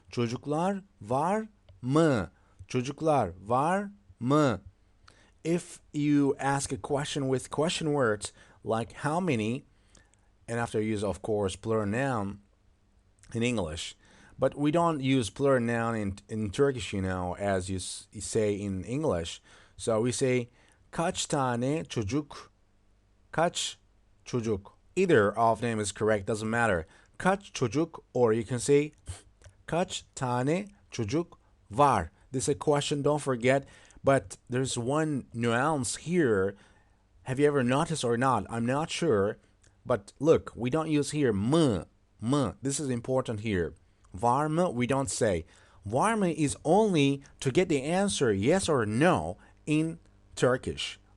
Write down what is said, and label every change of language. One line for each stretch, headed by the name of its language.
Turkish: Çocuklar var mı? Çocuklar var mı?
English: If you ask a question with question words like how many, and after use, of course, plural noun in English, but we don't use plural noun in Turkish, as you say in English. So we say
Turkish: kaç tane çocuk, kaç çocuk.
English: Either of them is correct, doesn't matter.
Turkish: Kaç çocuk,
English: or you can say
Turkish: kaç tane çocuk var.
English: This is a question, don't forget. But there's one nuance here. Have you ever noticed or not? I'm not sure. But look, we don't use here mı. This is important here.
Turkish: Var mı,
English: we don't say.
Turkish: Var mı
English: is only to get the answer yes or no in Turkish.